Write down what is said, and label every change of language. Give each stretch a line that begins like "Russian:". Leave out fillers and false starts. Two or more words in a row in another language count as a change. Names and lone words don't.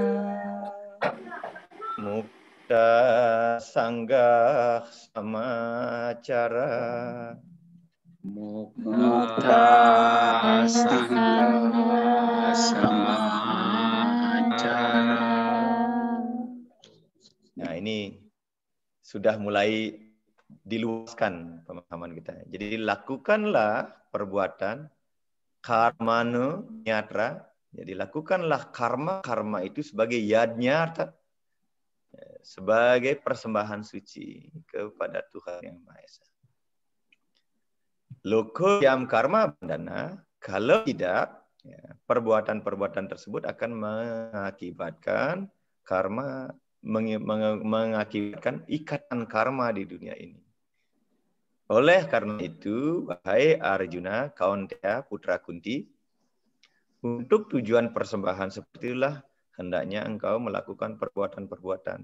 Sanskrit: मुक्तसङ्गः समाचर. मुक्तसङ्गः समाचर.
Indonesian: Nah, ini sudah mulai diluaskan pemahaman kita. Jadi lakukanlah perbuatan
Sanskrit: कर्मणोऽन्यत्र.
Indonesian: Jadi lakukanlah karma itu sebagai yadnyarta, sebagai persembahan suci kepada Tuhan Yang Maha Esa.
Sanskrit: लोकोऽयं कर्मबन्धनः,
Indonesian: kalau tidak, ya, perbuatan-perbuatan tersebut akan mengakibatkan karma, mengakibatkan ikatan karma di dunia ini. Oleh karena itu, wahai Arjuna, Kaunteya, putra Kunti, untuk tujuan persembahan seperti itulah hendaknya engkau melakukan perbuatan-perbuatan.